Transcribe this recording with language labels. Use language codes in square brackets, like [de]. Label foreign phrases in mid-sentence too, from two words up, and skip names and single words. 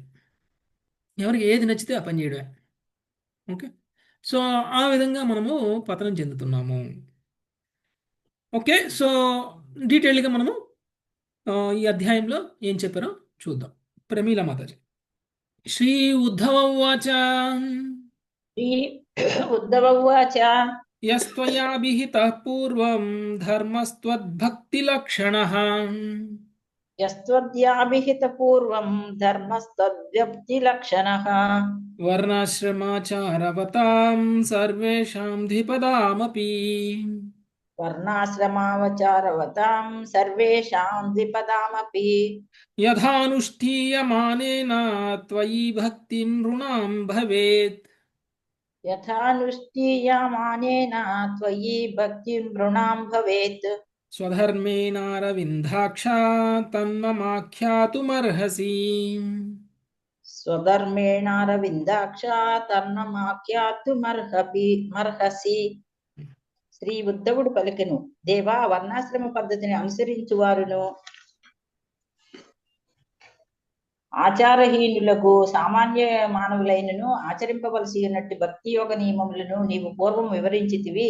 [te] ఎవరికి ఏది నచ్చితే ఆ పని చేయడమే. ఓకే. సో ఆ విధంగా మనము పతనం చెందుతున్నాము. ఓకే. సో డీటెయిల్డ్గా మనము ఈ అధ్యాయంలో ఏం చెప్పారో చూద్దాం. [sa] ప్రమీల మాతాజీ. శ్రీ ఉద్ధవ ఉవాచ श्री उद्धव उवाच యస్త్వయా విహితః పూర్వం ధర్మస్త్వద్భక్తిలక్షణః यस्त्वद्याभिहितपूर्वं धर्मस्तद्व्यक्तिलक्षणः వర్ణాశ్రమాచారవతాం సర్వేషాం ద్విపదామపి वर्णाश्रमावचारवतां सर्वेषां द्विपदामपि యథానుష్ఠీయమానేన త్వయి భక్తి నృణాం భవేత్ यथानुष्ठीयमानेन त्वयि भक्तिं नृणां भवेत् స్వధర్మేణారవిందాక్ష తన్మమాఖ్యాతుమర్హసి. స్వధర్మేణారవిందాక్షా మర్హసి. [te] శ్రీ ఉద్ధవుడు పలికెను, దేవా, వర్ణాశ్రమ పద్ధతిని అనుసరించువారును ఆచారహీనులకు సామాన్య మానవులైనను ఆచరింపవలసి ఉన్నట్టు భక్తి యోగ నియమములను నీవు పూర్వం వివరించితివి.